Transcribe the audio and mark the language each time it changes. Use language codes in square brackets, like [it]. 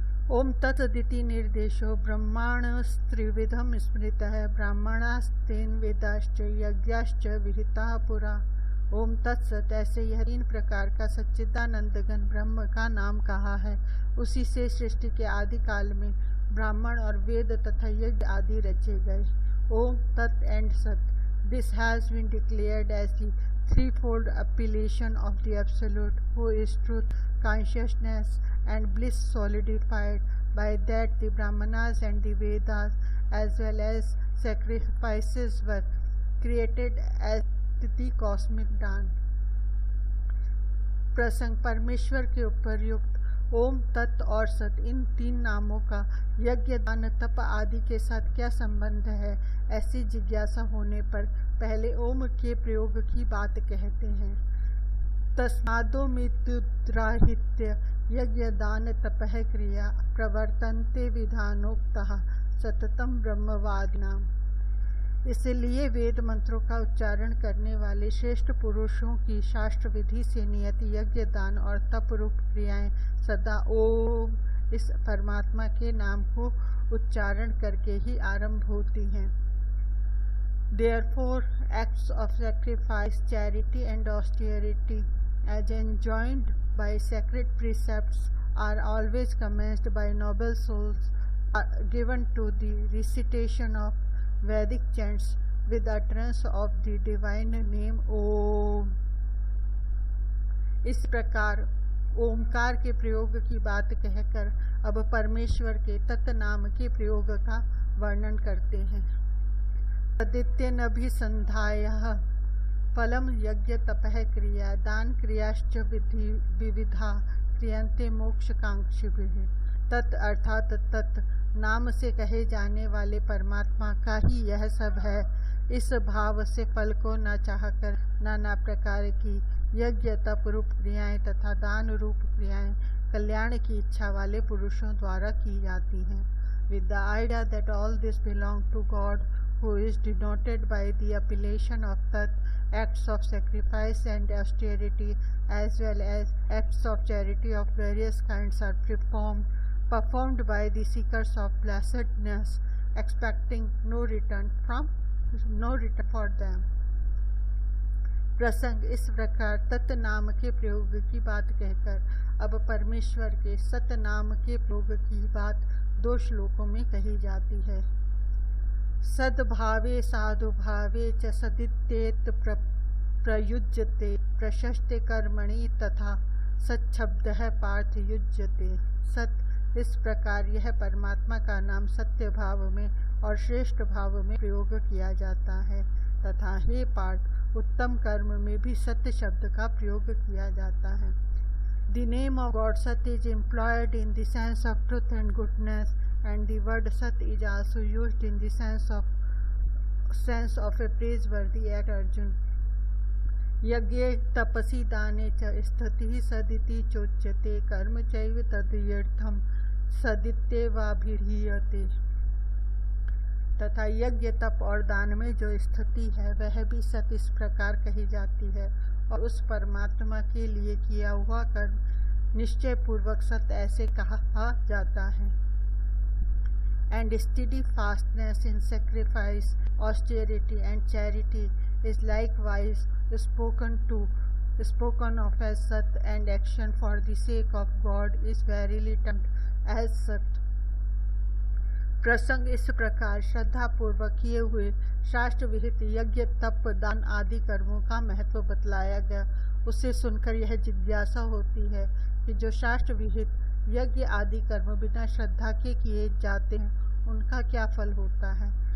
[sa] ओम तत्सदिति निर्देशो ब्रह्माणस्त्रिविधम स्मृतः ब्राह्मणास्तेन वेदाश्च यज्ञाश्च विहिताः पुरा। [hi] ओम तत्सत, ऐसे यह 3 प्रकार का सच्चिदानंद घन ब्रह्म का नाम कहा है। उसी से सृष्टि के आदि काल में ब्राह्मण और वेद तथा यज्ञ आदि रचे गए। [en] ओम तत् एंड सत, this has been declared as the threefold appellation of the Absolute, who is truth, consciousness and bliss, solidified by that the Brahmanas and the Vedas as well as sacrifices were created as the cosmic dawn। [hi] प्रसंग परमेश्वर के उपरयुक्त ओम तत् और सत, इन 3 नामों का यज्ञ दान तप आदि के साथ क्या संबंध है, ऐसी जिज्ञासा होने पर पहले ओम के प्रयोग की बात कहते हैं। [sa] तस्मादो मितुद्राहित्य यज्ञ दान तपः क्रिया प्रवर्तन्ते विधानोक्तः सततम ब्रह्मवादिनाम। [hi] इसलिए वेद मंत्रों का उच्चारण करने वाले श्रेष्ठ पुरुषों की शास्त्र विधि से नियत यज्ञ दान और तप रूप क्रियाएं सदा ओम इस परमात्मा के नाम को उच्चारण करके ही आरंभ होती हैं। [en] Therefore, acts of sacrifice, charity and austerity, as enjoined by sacred precepts, are always commenced by noble souls, given to the recitation of Vedic chants with utterance of the divine name Om। [hi] इस प्रकार ओमकार के प्रयोग की बात कहकर अब परमेश्वर के तत्नाम के प्रयोग का वर्णन करते हैं। [sa] तदित्यनभिसन्धायः फलम यज्ञ तपः क्रिया दान क्रियाश्च विविधा क्रियन्ते मोक्षकांक्षिभिः। [hi] तत् अर्थात तत् नाम से कहे जाने वाले परमात्मा का ही यह सब है। इस भाव से फल को न चाहकर नाना प्रकार की यज्ञ तप रूप क्रियाएं तथा दान रूप क्रियाएं कल्याण की इच्छा वाले पुरुषों द्वारा की जाती हैं। [en] With the idea that all this belong to God, who is denoted by the appellation of Tat, acts of sacrifice and austerity as well as acts of charity of various kinds are performed by the seekers of blessedness, expecting no return for them. [hi] प्रसंग इस प्रकार तत् नाम के प्रयोग की बात कहकर अब परमेश्वर के सत नाम के प्रयोग की बात 2 श्लोकों में कही जाती है। [sa] सद्भावे साधुभावे च सदित्येत प्रयुज्यते प्रशस्ते कर्मणि तथा सच्छब्दः पार्थ युज्यते। [hi] सत इस प्रकार यह परमात्मा का नाम सत्य भाव में और श्रेष्ठ भाव में प्रयोग किया जाता है तथा हे पार्थ उत्तम कर्म में भी सत्य शब्द का प्रयोग किया जाता है। [en] The name of God Sat is employed in the sense of truth and goodness, and the word Sat is also used in the sense of a praiseworthy act. [sa] Arjun यज्ञे तपसि दाने च स्थितिः सदिति चोच्यते कर्म चैव तदर्थम सदित्येवाभिधीयते। [hi] तथा यज्ञ तप और दान में जो स्थिति है वह भी सत इस प्रकार कही जाती है और उस परमात्मा के लिए किया हुआ कर्म निश्चय पूर्वक सत ऐसे कहा जाता है। [en] And steadfastness in sacrifice, austerity and charity is likewise spoken of as Sat, and action for the sake of God is verily termed as Sat. [hi] प्रसंग इस प्रकार श्रद्धा पूर्वक किए हुए शास्त्र विहित यज्ञ तप दान आदि कर्मों का महत्व बतलाया गया। उसे सुनकर यह जिज्ञासा होती है कि जो शास्त्र विहित यज्ञ आदि कर्म बिना श्रद्धा के किए जाते हैं उनका क्या फल होता है।